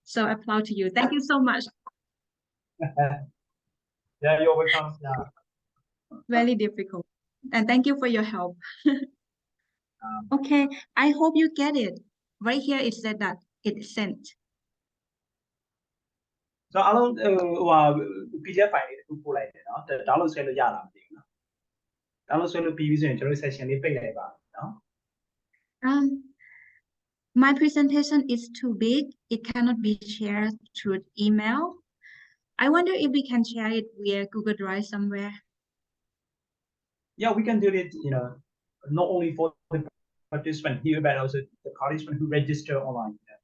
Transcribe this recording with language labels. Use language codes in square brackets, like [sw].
[en] So I applaud to you. Thank you so much. Yeah, you're welcome. Yeah. Very difficult. And thank you for your help. Okay, I hope you get it. Right here it said that it's sent. [my] So အားလုံးဟိုဟာ PDF file လေးတစ်ခုပို့လိုက်တယ်နော် download ဆွဲလို့ရလားမသိဘူးနော် download ဆွဲလို့ပြီးပြီဆိုရင်ကျွန်တော်တို့ session လေးပိတ်လိုက်ပါနော် [en] My presentation is too big. It cannot be shared through email. I wonder if we can share it via Google Drive somewhere. Yeah, we can do it, you know, not only for the participant here, but also the participant who register online.